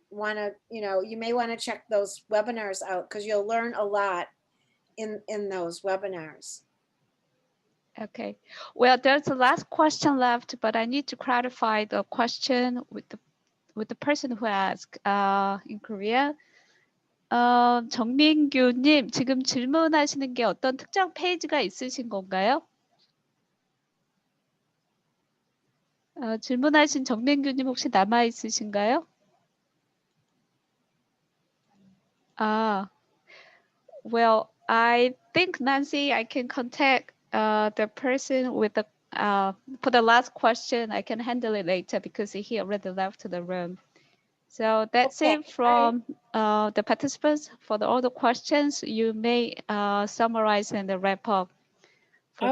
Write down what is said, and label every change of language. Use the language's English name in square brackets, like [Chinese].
[English] want to, you may want to check those webinars out because you'll learn a lot in those webinars. Okay. Well, there's the last question left, but I need to clarify the question with the person who asked in Korea. [Korean] 정민규님, 지금 질문하시는 게 어떤 특정 페이지가 있으신 건가요? 질문하신 정민규님 혹시 남아 있으신가요? [English] Well, I think Nancy, I can contact the person with the for the last question. I can handle it later because he already left the room. So that's Okay, it from the participants. For all the questions, you may summarize and wrap up for a